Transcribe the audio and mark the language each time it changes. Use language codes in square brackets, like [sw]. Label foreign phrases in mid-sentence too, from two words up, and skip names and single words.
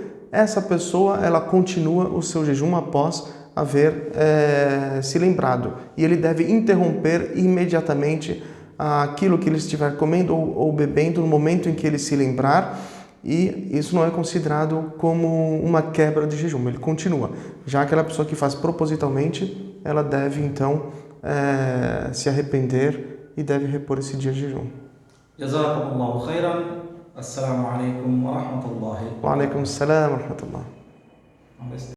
[pt] Essa pessoa, ela continua o seu jejum após haver se lembrado, e ele deve interromper imediatamente aquilo que ele estiver comendo ou bebendo no momento em que ele se lembrar. E isso não é considerado como uma quebra de jejum, ele continua. Já aquela pessoa que faz propositalmente, ela deve então se arrepender e deve repor esse dia de jejum. [ar] جزاكم الله خيرا. السلام عليكم ورحمة الله. وعليكم السلام ورحمة الله.